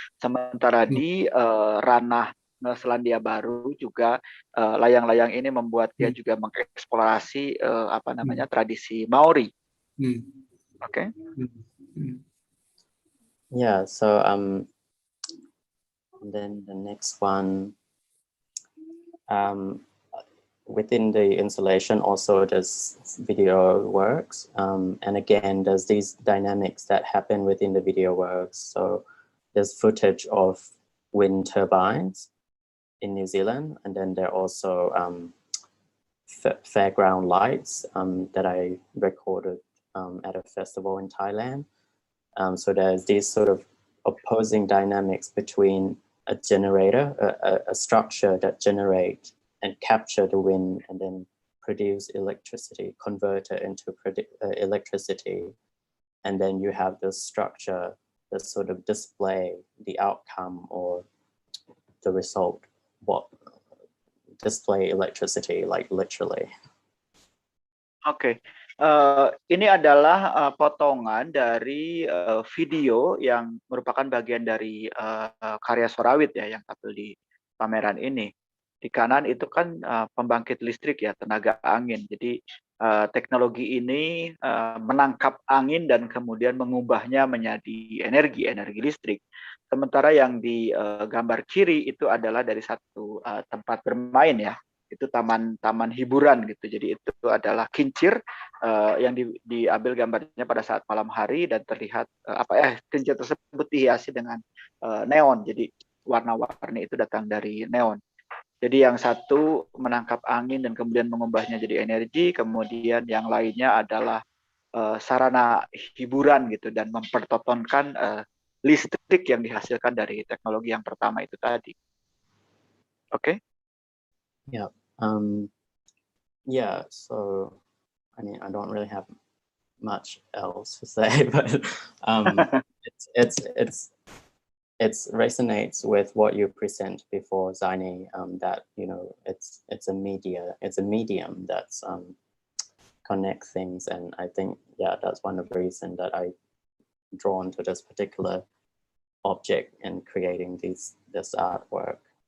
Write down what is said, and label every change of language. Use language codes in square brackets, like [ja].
[id] Sementara di ranah Selandia Baru juga layang-layang ini membuat dia juga mengeksplorasi tradisi Maori. Oke. [en] Yeah, so then the next one, within the installation also there's video works, and again there's these dynamics that happen within the video works. So there's footage of wind turbines in New Zealand, and then there are also fairground lights that I recorded at a festival in Thailand. So there's these sort of opposing dynamics between a generator, a structure that generates and capture the wind and then produce electricity, convert it into electricity. And then you have this structure that sort of display the outcome or the result, display electricity, like literally. Oke. [id] Ini adalah potongan dari video yang merupakan bagian dari karya Sorawit ya yang tampil di pameran ini. Di kanan itu kan pembangkit listrik ya, tenaga angin. Jadi teknologi ini menangkap angin dan kemudian mengubahnya menjadi energi listrik. Sementara yang di gambar kiri itu adalah dari satu tempat bermain ya. Itu taman hiburan gitu. Jadi itu adalah kincir yang diambil gambarnya pada saat malam hari dan terlihat kincir tersebut dihiasi dengan neon. Jadi warna-warni itu datang dari neon. Jadi yang satu menangkap angin dan kemudian mengubahnya jadi energi, kemudian yang lainnya adalah sarana hiburan gitu dan mempertontonkan listrik yang dihasilkan dari teknologi yang pertama itu tadi. Oke? Yeah. Yeah. [en] So, I mean, I don't really have much else to say, but it resonates with what you present before, Zaini. That it's a medium that's connect things, and I think that's one of the reasons that I drawn to this particular object and creating this artwork.